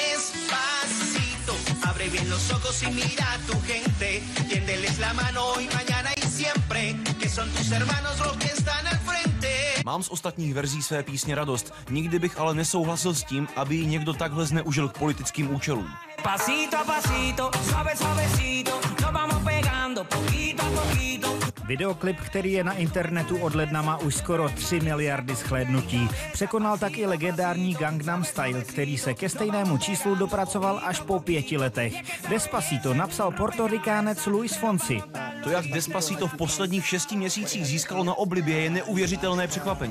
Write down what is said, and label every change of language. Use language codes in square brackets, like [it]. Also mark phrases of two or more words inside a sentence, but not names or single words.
[cs] Mám z ostatních verzí své písně radost. Nikdy bych ale nesouhlasil s tím, aby ji někdo takhle zneužil k politickým účelům. [es] Pasito a pasito, suave suavecito, nos vamos pegando poquito a poquito. [cs] Videoklip, který je na internetu od ledna, má už skoro 3 miliardy shlédnutí. Překonal tak i legendární Gangnam Style, který se ke stejnému číslu dopracoval až po 5 letech. Despacito napsal Portorikánec Luis Fonsi. To, jak Despacito v posledních 6 měsících získalo na oblibě, je neuvěřitelné překvapení.